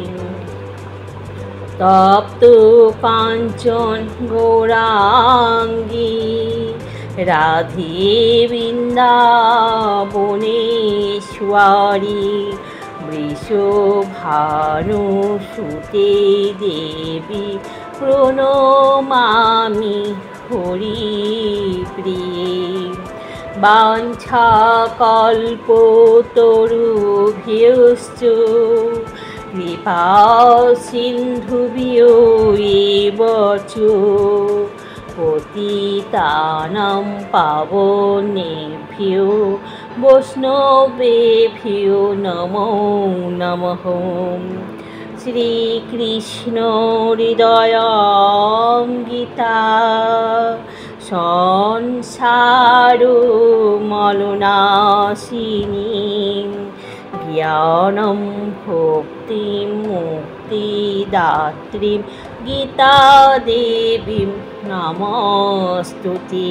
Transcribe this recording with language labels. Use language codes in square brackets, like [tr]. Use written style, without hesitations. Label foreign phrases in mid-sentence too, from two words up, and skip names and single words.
[sa] তপ্ত কাঞ্চন গৌরাঙ্গী রাধে বৃন্দাবনেশ্বরী বৃষভানুসুতে দেবী প্রণমামি হরিপ্রিয়ে। বাঞ্ছাকল্পতরুভ্যশ্চ কৃপা সিন্ধুভ্যো এব চ পতিতানাং পাবনেভ্যো বৈষ্ণবেভ্যো নমো নমঃ। শ্রীকৃষ্ণ হৃদয়ঙ্গিতা সংসার মলনাশিনী জ্ঞানম ভক্তি মুক্তিদাত্রীম গীতা দেবীম নমস্তুতে।